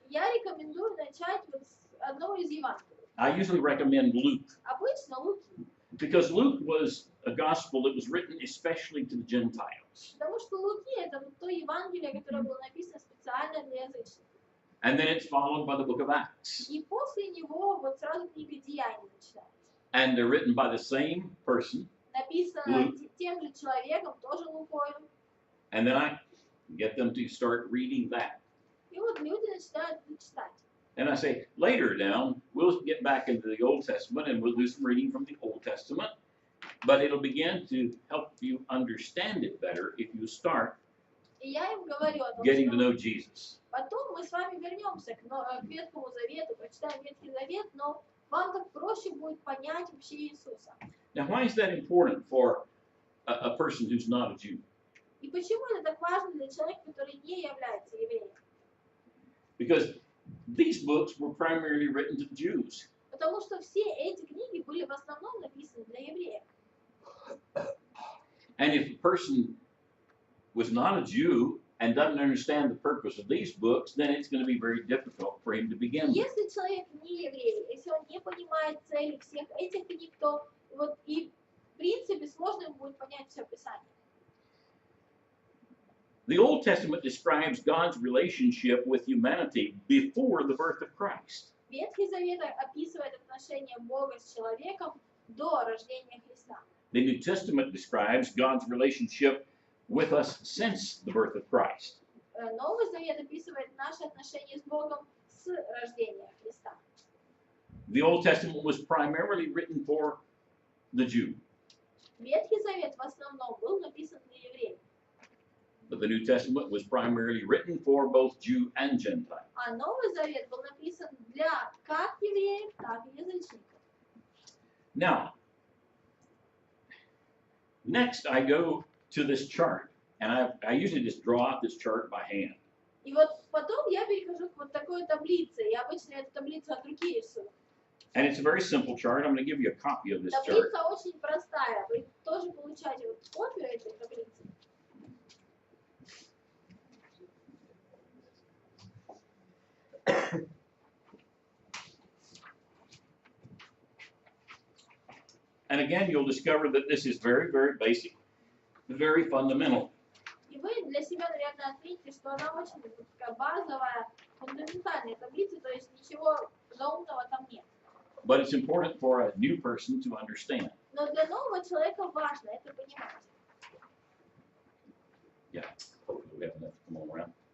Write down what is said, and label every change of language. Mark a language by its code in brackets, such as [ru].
[ru] Я рекомендую начать вот с одного из Евангелий. [en] I usually recommend Luke. [ru] Обычно Луки. [en] Because Luke was a gospel that was written especially to the Gentiles. [ru] Потому что Луки это вот то Евангелие, которое было написано специально для язычников. [en] And then it's followed by the book of Acts. [ru] И после него вот сразу книга Деяний начинается. [en] And they're written by the same person. [ru] Написано тем же человеком, тоже Лукою. [en] And then I get them to start reading that. [ru] И вот люди начинают читать. [en] And I say, later down, we'll get back into the Old Testament and we'll do some reading from the Old Testament. But it'll begin to help you understand it better if you start [ru] И я им говорю о том, [en] getting to [ru] что [en] know Jesus. [ru] потом мы с вами вернемся к Ветхому Завету, прочитаем Ветхий Завет, но вам так проще будет понять вообще Иисуса. [en] Now, why is that important for a person who's not a Jew? [ru] И почему это так важно для человека, который не является евреем? [en] Because these books were primarily written to the Jews. [ru] Потому что все эти книги были в основном написаны для евреев. [en] And if a person was not a Jew and doesn't understand the purpose of these books, then it's going to be very difficult for him to begin with. [ru] Если человек не еврей, если он не понимает цели всех этих книг, то вот и в принципе сложно ему будет понять все Писание. [en] The Old Testament describes God's relationship with humanity before the birth of Christ. [ru] Ветхий Завет описывает отношения Бога с человеком до рождения Христа. [en] The New Testament describes God's relationship with us since the birth of Christ. [ru] Новый Завет описывает наши отношения с Богом с рождения Христа. [en] The Old Testament was primarily written for the Jew, [ru] Ветхий Завет в основном был написан для евреев, [en] but the New Testament was primarily written for both Jew and Gentile. [ru] а Новый Завет был написан для как евреев, так и язычников. [en] Now, next I go to this chart, and I usually just draw out this chart by hand. [ru] И вот потом я перехожу к вот такой таблице. Я обычно эту таблицу от руки рисую. [en] And it's a very simple chart. I'm going to give you a copy of this chart. [ru] Таблица очень простая. Вы тоже получаете вот копию этой таблицы. [en] And again, you'll discover that this is very, very basic, very fundamental. [ru] И вы для себя, наверное, отметите, что она очень такая базовая, фундаментальная таблица, то есть ничего заумного там нет. [en] But it's important for a new person to understand. [ru] Но для нового человека важно это понимать. [en] Yeah, hopefully we have enough to come on around.